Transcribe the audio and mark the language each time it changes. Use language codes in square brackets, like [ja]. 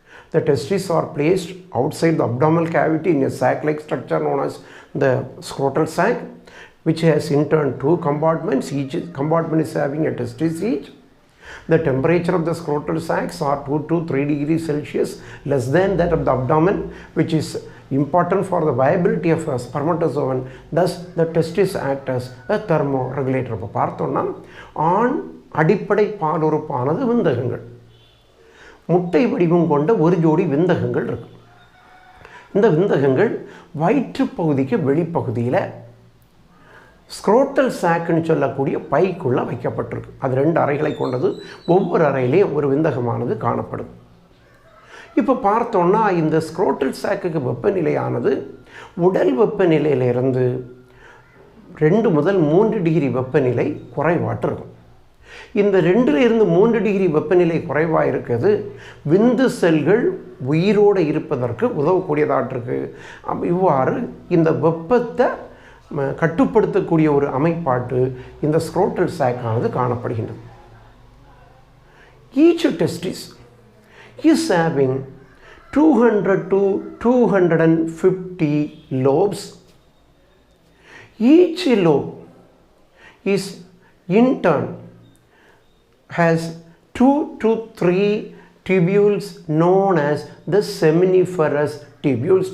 [en] The testes are placed outside the abdominal cavity in a sac-like structure known as the scrotal sac, which has in turn two compartments. Each compartment is having a testis each. The temperature of the scrotal sacs are 2 to 3 degrees Celsius less than that of the abdomen, which is important for the viability of a spermatozoon. Thus the testes act as a thermoregulator. [ta] இப்போ பார்த்தோம்னா ஆண் அடிப்படை பாலுறுப்பானது விந்தகங்கள். முட்டை வடிவம் கொண்ட ஒரு ஜோடி விந்தகங்கள் இருக்கு. இந்த விந்தகங்கள் வயிற்று பகுதிக்கு வெளிப்பகுதியில் ஸ்க்ரோட்டல் சாக்னு சொல்லக்கூடிய பைக்குள்ளே வைக்கப்பட்டிருக்கு. அது 2 அறைகளை கொண்டது. ஒவ்வொரு அறையிலையும் ஒரு விந்தகமானது காணப்படுது. இப்போ பார்த்தோம்னா இந்த ஸ்க்ரோட்டல் சாக்குக்கு வெப்பநிலையானது உடல் வெப்பநிலையிலிருந்து 2 முதல் 3 டிகிரி வெப்பநிலை குறைவாட்டு இருக்கும். இந்த 2லிருந்து 3 டிகிரி வெப்பநிலை குறைவாக இருக்கிறது விந்து செல்கள் உயிரோடு இருப்பதற்கு உதவக்கூடியதாட்டிருக்கு. இவ்வாறு இந்த வெப்பத்தை கட்டுப்படுத்தக்கூடிய ஒரு அமைப்பாட்டு இந்த ஸ்க்ரோட்டல் சாக் ஆனது காணப்படுகின்றது. [en] Each testis is having 200 to 250 lobes. Each lobe is in turn has 2 to 3 tubules known as the seminiferous tubules.